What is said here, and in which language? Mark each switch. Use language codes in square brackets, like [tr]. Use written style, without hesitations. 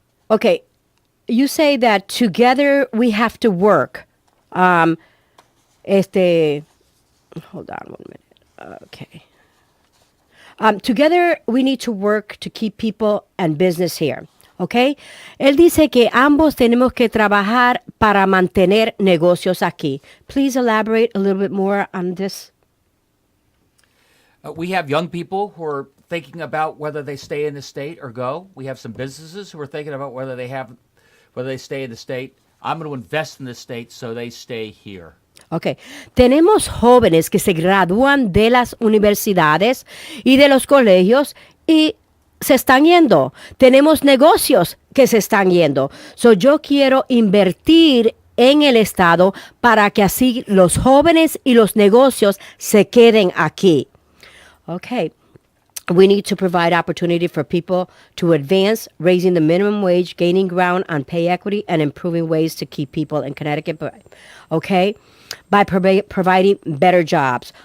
[en] Okay, you say that together we have to work. Hold on 1 minute. Okay. Together we need to work to keep people and business here. Okay. [es] Él dice que ambos tenemos que trabajar para mantener negocios aquí. [en] Please elaborate a little bit more on this. We have young people who are thinking about whether they stay in the state or go. We have some businesses who are thinking about whether they stay in the state. I'm going to invest in the state, so they stay here. Okay. [es] Tenemos jóvenes que se gradúan de las universidades y de los colegios y se están yendo. Tenemos negocios que se están yendo. So yo quiero invertir en el estado para que así los jóvenes y los negocios se queden aquí. Okay. [en] We need to provide opportunity for people to advance, raising the minimum wage, gaining ground on pay equity, and improving ways to keep people in Connecticut. Okay. By providing better jobs.